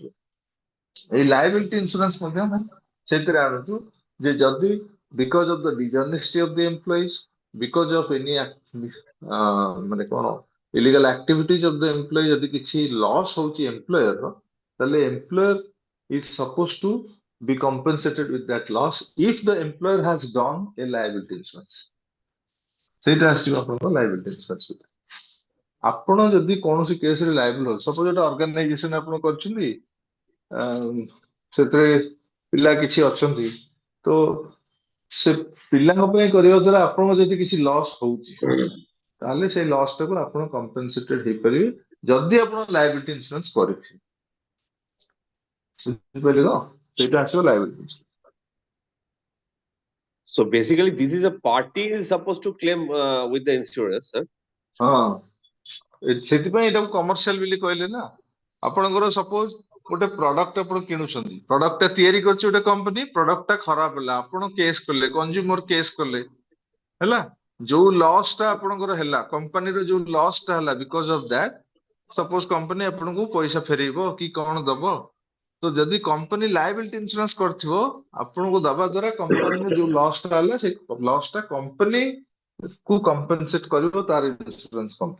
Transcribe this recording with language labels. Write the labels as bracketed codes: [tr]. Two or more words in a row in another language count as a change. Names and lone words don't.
[en] ଏଇ liability insurance [or] ମଧ୍ୟ ଆମେ ସେଥିରେ ଆଣୁଛୁ ଯେ ଯଦି [en] because of the dishonesty of the employees, because of any [or] ମାନେ କଣ [en] illegal activities of the employee, [or] ଯଦି କିଛି ଲସ୍ ହଉଛି ଏମ୍ପ୍ଲୟର, ତାହେଲେ [en] employer is suppose to be compensated with that loss if the employer has done a liability insurance. [or] ସେଇଟା ଆସିବ ଆପଣଙ୍କ [en] liability insurance [or] ଭିତରେ। ଆପଣ ଯଦି କୌଣସି କେସରେ ଲାୟବଲ ହଉଛି, ସପୋଜ ଗୋଟେ ଅର୍ଗାନାଇଜେସନ ଆପଣ କରିଛନ୍ତି, ସେଥିରେ ପିଲା କିଛି ଅଛନ୍ତି, ତ ସେ ପିଲାଙ୍କ ପାଇଁ କରିବା ଦ୍ୱାରା ଆପଣଙ୍କ ଯଦି କିଛି ଲସ୍ ହଉଛି ତାହେଲେ ସେଇ ଲସ୍ ଟାକୁ ଆପଣ କମ୍ପେନସେଟେଡ ହେଇପାରିବେ ଯଦି ଆପଣ [en] liability insurance [or] କରିଥିବେ। ବୁଝିପାରିଲେ ତ? ସେଇଟା ଆସିବ [en] liability insurance. So basically, this is a party is supposed to claim with the insurance, sir. [or] ହଁ ସେଥିପାଇଁ ଏଟାକୁ କମର୍ସିଆଲ ବୋଲି କହିଲେ ନା। ଆପଣଙ୍କର ସପୋଜ ଗୋଟେ ପ୍ରଡକ୍ଟ ଆପଣ କିଣୁଛନ୍ତି, ପ୍ରଡକ୍ଟ ଟା ତିଆରି କରୁଛି ଗୋଟେ କମ୍ପାନୀ, ପ୍ରଡକ୍ଟ ଟା ଖରାପ ହେଲା, ଆପଣ କେସ୍ କଲେ, [en] consumer case [or] କଲେ ହେଲା, ଯୋଉ ଲସ୍ ଟା ଆପଣଙ୍କର ହେଲା, କମ୍ପାନୀର ଯୋଉ ଲସ୍ ଟା ହେଲା [en] because of that, [or] ସପୋଜ କମ୍ପାନୀ ଆପଣଙ୍କୁ ପଇସା ଫେରେଇବ କି କଣ ଦବ, ତ ଯଦି କମ୍ପାନୀ [en] liability insurance [or] କରିଥିବ ଆପଣଙ୍କୁ ଦବା ଦ୍ୱାରା କମ୍ପାନୀର ଯୋଉ ଲସ୍ ଟା ହେଲା ସେଇ ଲସ୍ ଟା କମ୍ପାନୀ କୁ କମ୍ପେନସେଟ କରିବ ତାର ଇନ୍ସୁରାନ୍ସ କମ୍ପାନୀ।